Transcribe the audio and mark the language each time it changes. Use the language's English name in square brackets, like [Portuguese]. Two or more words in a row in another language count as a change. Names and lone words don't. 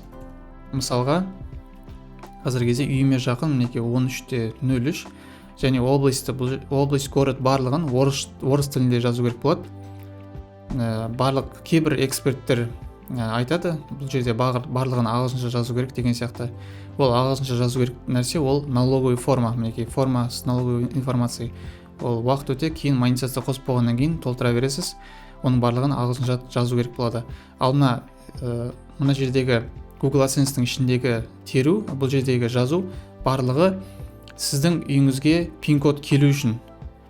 [Kazakh] Мысалға, қазір кезде үйіме жақын, мінекей 13-03, және область, город барлығын орыс тілінде жазу керек болады. Барлық кейбір эксперттер айтады, бұл жерде барлығын ағылшынша жазу керек деген сияқты. Ол ағылшынша жазу керек нәрсе, ол [Russian] налоговый форма, [Kazakh] мінекей [Russian] форма с налоговой информацией. [Kazakh] Ол уақыт өте кейін монетизация қосып болғаннан кейін толтыра бересіз. Оның барлығын ағылшынша жазу керек болады. Ал мына жердегі Google AdSense-тің ішіндегі теру, бұл жердегі жазу барлығы сіздің үйіңізге пин-код келу үшін.